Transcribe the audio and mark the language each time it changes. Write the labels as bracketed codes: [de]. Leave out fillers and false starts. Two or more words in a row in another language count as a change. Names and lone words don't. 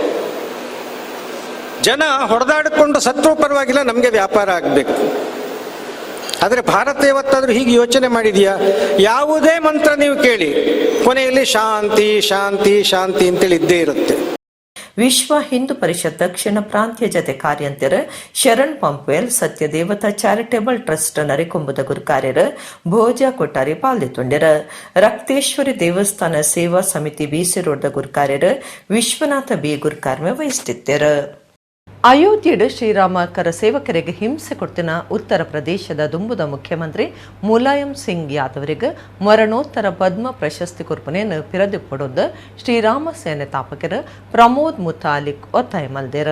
[kn] ಜನ ಹೊಡೆದಾಡಿಕೊಂಡು ಸತ್ರು ಪರವಾಗಿಲ್ಲ, ನಮಗೆ ವ್ಯಾಪಾರ ಆಗಬೇಕು. ಆದರೆ ಭಾರತ ಇವತ್ತಾದರೂ ಹೀಗೆ ಯೋಚನೆ ಮಾಡಿದೆಯಾ? ಯಾವುದೇ ಮಂತ್ರ ನೀವು ಕೇಳಿ ಕೊನೆಯಲ್ಲಿ ಶಾಂತಿ ಶಾಂತಿ ಶಾಂತಿ ಅಂತೇಳಿ ಇದ್ದೇ ಇರುತ್ತೆ. [tcy] ವಿಶ್ವ ಹಿಂದೂ ಪರಿಷತ್ ದಕ್ಷಿಣ ಪ್ರಾಂತ್ಯ ಜತೆ ಕಾರ್ಯಂತರ ಶರಣ್ ಪಂಪ್ವೆಲ್ ಸತ್ಯ ದೇವತಾ ಚಾರಿಟೇಬಲ್ ಟ್ರಸ್ಟ್ ನರಿಕೊಂಬುದ ಗುರುಕಾರ್ಯರ ಭೋಜ ಕೊಟ್ಟಾರಿ ಪಾಲ್ದಿತ್ತುಂಡ್ಯರ. [kn] ರಕ್ತೇಶ್ವರಿ ದೇವಸ್ಥಾನ ಸೇವಾ ಸಮಿತಿ ಬಿಸಿ ರೋಡ್ದ ಗುರುಕಾರ್ಯರ ವಿಶ್ವನಾಥ ಬಿ ಗುರುಕಾರ್ಮೆ ವಹಿಸುತ್ತಿದ್ದರು. [tcy] ಅಯೋಧ್ಯೆಡು ಶ್ರೀರಾಮ ಕರ ಸೇವಕರಿಗೆ ಹಿಂಸೆ ಕೊಡ್ತಿನ ಉತ್ತರ ಪ್ರದೇಶದ ದುಂಬುದ ಮುಖ್ಯಮಂತ್ರಿ ಮುಲಾಯಂ ಸಿಂಗ್ ಯಾದವರಿಗೆ ಮರಣೋತ್ತರ ಪದ್ಮ ಪ್ರಶಸ್ತಿ ಕೊರ್ಪನೆಯನ್ನು ಪಿರದಿಪ್ಪಡೋದು ಶ್ರೀರಾಮ ಸೇನೆ ತಾಪಕರು ಪ್ರಮೋದ್ ಮುತಾಲಿಕ್ ಒತ್ತಾಯ ಮಲ್ದೇರ.